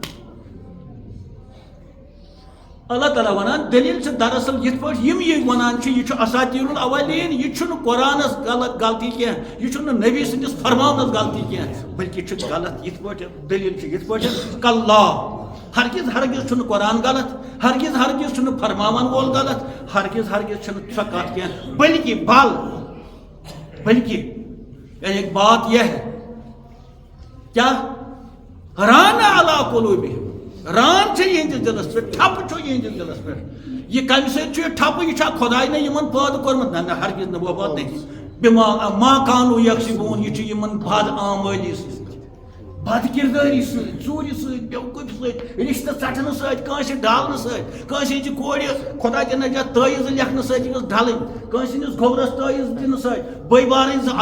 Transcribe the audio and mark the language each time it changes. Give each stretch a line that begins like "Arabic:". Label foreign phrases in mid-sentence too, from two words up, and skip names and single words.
Kashmiri: اللہ تعالیٰ ونان دلیل چھِ دراصل یِتھ پٲٹھۍ یِم یہِ ونان چھِ یہِ چھُ
Arabic: اساطیٖر الاولین
Kashmiri: یہِ چھُنہٕ قۄرانس غلطی کینٛہہ یہِ چھُنہٕ نبی سٕنٛدِس فرماونس غلطی کینٛہہ بلکہِ چھُ غلط یِتھ پٲٹھۍ دلیل چھِ یِتھ پٲٹھۍ کاللہ ہرگز ہرگز چھُنہٕ قۄران غلط ہرگز ہرگز چھُنہٕ فرماون وول غلط ہرگز ہرگز چھُنہٕ سۄ کتھ کینٛہہ بلکہ
Urdu: ایک بات یہ ہے کیا
Arabic: ران علی قلوبہم
Kashmiri: ران چھِ یِہنٛدِس دِلس پٮ۪ٹھ ٹھپہٕ چھُ یِہنٛدِس دِلس پٮ۪ٹھ یہِ کمہِ سۭتۍ چھُ یہِ ٹھپہٕ یہِ چھا خۄداے نہ یِمن پٲدٕ کوٚرمُت نہ ہرگز نہٕ بہٕ وات نہٕ
Arabic: ما کانوٗ یکسِبوٗن
Kashmiri: یہِ چھُ یِمن بد آمٲلی سۭتۍ بد کِردٲری سۭتۍ ژوٗرِ سۭتۍ بیوقوٗفی سۭتۍ رِشتہٕ ژٹنہٕ سۭتۍ کٲنٛسہِ ڈالنہٕ سۭتۍ کٲنٛسہِ ہٕنٛزِ کورِ خۄدا دِ نجات تٲیٖز لیکھنہٕ سۭتۍ یِمس ڈلٕنۍ کٲنٛسہِ ہٕنٛدِس گوٚبرس تٲیٖز دِنہٕ سۭتۍ بٲے بارٕنۍ زٕ